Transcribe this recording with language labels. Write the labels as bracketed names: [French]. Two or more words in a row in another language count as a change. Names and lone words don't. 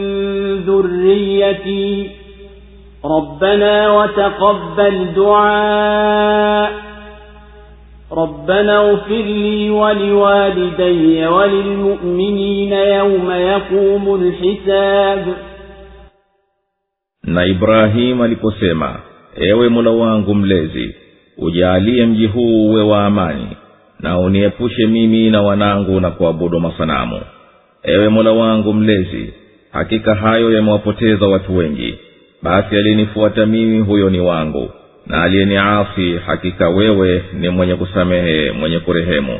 [Arabic] ذريتي ربنا وتقبل دعاء ربنا اغفر لي ولوالدي وللمؤمنين يوم يقوم الحساب. [Swahili] Na Ibrahim aliposema, ewe Mola wangu mlezi, ujalie mji huu uwe wa amani, na uniepushe mimi na wanangu na kuabudu masanamu. Ewe Mola wangu mlezi, hakika hayo yamewapoteza watu wengi, basi alinifuata mimi huyo ni wangu, na aliyeniasi hakika wewe ni mwenye kusamehe mwenye kurehemu.